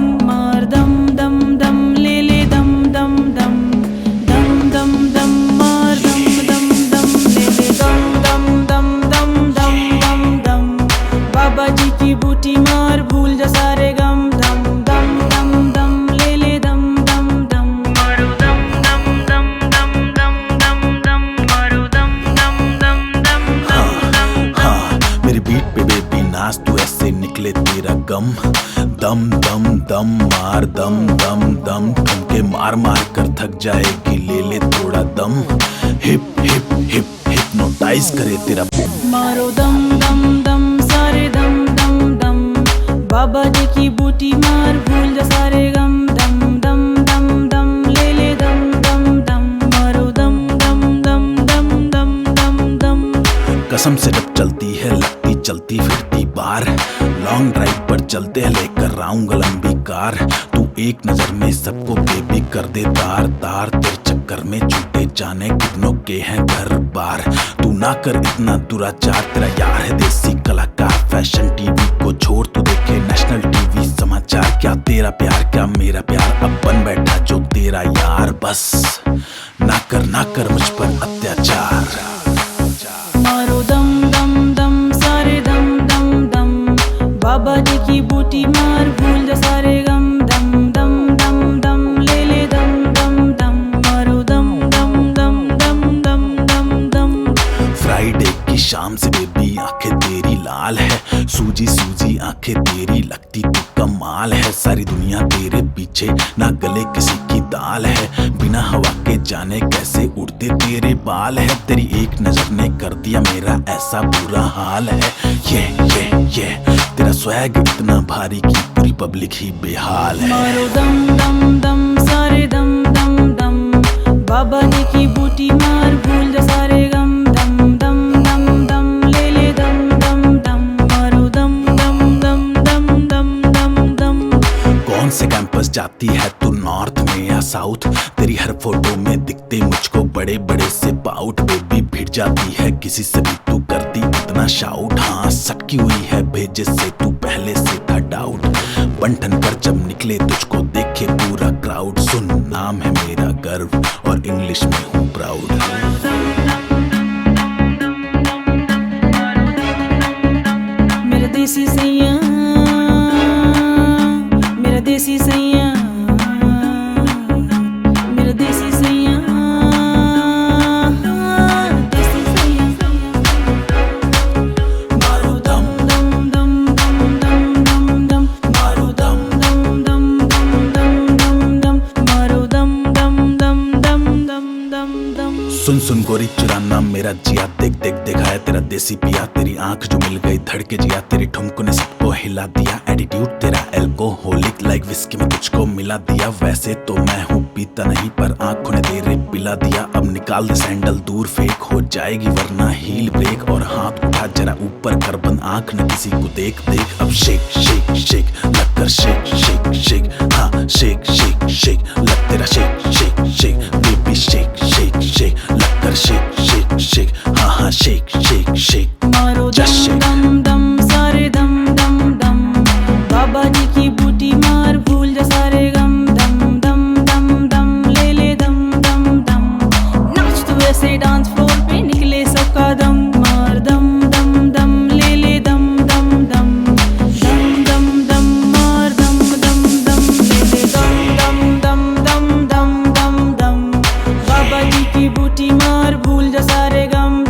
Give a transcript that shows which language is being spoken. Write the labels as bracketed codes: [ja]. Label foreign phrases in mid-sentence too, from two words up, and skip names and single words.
[hi] मार दम दम दम ले ले दम दम दम, दम दम दम मार दम दम दम ले ले दम दम दम दम दम दम दम, बाबा जी की बूटी मार भूल जा सारे गम। दम दम दम दम ले ले दम दम दम, मारो दम दम दम दम दम दम दम, मारो दम दम दम दम दम दम। मेरी बीट पे बेबी नाच तू ऐसे निकले तेरा गम। दम दम दम मार दम दम दम, ठुमके मार मार कर थक जाएगी ले ले थोड़ा दम। [en] hip hip hip hypnotize [hi] करे तेरा। मारो दम दम दम सारे दम दम दम, बाबा जी की बूटी मार भूल जा सारे गम। दम दम दम दम ले ले दम दम दम, मारो दम दम दम दम दम दम दम। कसम से जब चलती है लगती चलती फिरती बार, [en] long drive [hi] पर चलते हैं लेकर आऊंगा लंबी कार। तू एक नजर में सबको बेबी कर दे तार तार, तेरे चक्कर में छूटे जाने कितनों के हैं घर बार। तू ना कर इतना दुराचार, तेरा यार है देसी कलाकार। फैशन टीवी को छोड़ तू देखे [en] national TV [hi] समाचार। क्या तेरा प्यार क्या मेरा प्यार, अब बन बैठा जो तेरा यार। बस ना कर मुझ पर अत्याचार। मारो दम दम दम सारे दम दम दम, बाबा जी की बूटी मार भूल जा सारे गम। दम दम दम दम ले ले दम दम दम, मारो दम दम दम दम दम दम दम। फ्राइडे की शाम से बेबी आंखें तेरी लाल है, सूजी सूजी आंखें तेरी लगती तू कमाल है। सारी दुनिया तेरे पीछे ना गले किसी की दाल है, बिना हवा के जाने कैसे उड़ते तेरे बाल है। तेरी एक नजर ने कर दिया मेरा ऐसा बुरा हाल है। ये तेरा स्वैग इतना भारी कि पूरी पब्लिक ही बेहाल है। मारो दम दम दम सारे दम दम दम, बाबा जी की बूटी मार भूल जा सारे गम। दम दम दम दम ले ले दम दम दम, मारो दम दम दम दम दम दम दम। कौन से कैंपस जाती है तू, नॉर्थ में या साउथ? तेरी हर फोटो में दिखते मुझको बड़े बड़े से पाउट। बेबी भिड़ जाती है किसी से भी तू करती इतना शाउट। हाँ सटकी हुई है भेजे से तू पहले से था डाउट। बंठन कर जब निकले तुझको देखे पूरा क्राउड। सुन नाम है मेरा गर्व और इंग्लिश में हूँ प्राउड। मेरा देसी सैया, मेरा देसी सैया, मेरा देसी सैया, देसी सैया। मारो दम दम दम दम दम दम दम, मारो दम दम दम दम दम दम दम, मारो दम दम दम दम दम दम दम। सुन सुन गोरी चुराना मेरा जिया, देख देख देखा है तेरा देसी पिया। तेरी आंख जो मिल गई धड़के जिया, तेरी ठुमको ने सबको हिला दिया। एटीट्यूड तेरा [en] alcoholic like whisky [hi] में तुझको मिला दिया। वैसे तो मैं हूँ पीता नहीं पर आंखों ने तेरे पिला दिया। अब निकाल दे सैंडल दूर फेंक हो जाएगी वरना [en] heel break. [hi] और हाथ उठा जरा ऊपर कर बंद आंख न किसी को देख देख। अब [en] shake shake shake [hi] लग कर [en] shake shake shake, [hi] हाँ [en] shake shake shake [hi] लग तेरा [en] shake shake shake. baby shake shake shake [hi] लग कर [en] shake shake shake, [hi] हाँ हाँ [en] shake shake shake. [hi] मारो दम दम दम सारे दम दम दम, बाबा जी की बूटी मार भूल जा सारे गम। दम दम दम दम ले ले दम दम दम, नाच तू ऐसे [en] dance floor [hi] पे निकले सबका दम। मार दम दम दम ले ले दम दम दम, दम दम दम मार दम दम दम ले ले दम दम दम दम दम दम दम, बाबा जी की बूटी मार भूल जा सारे गम।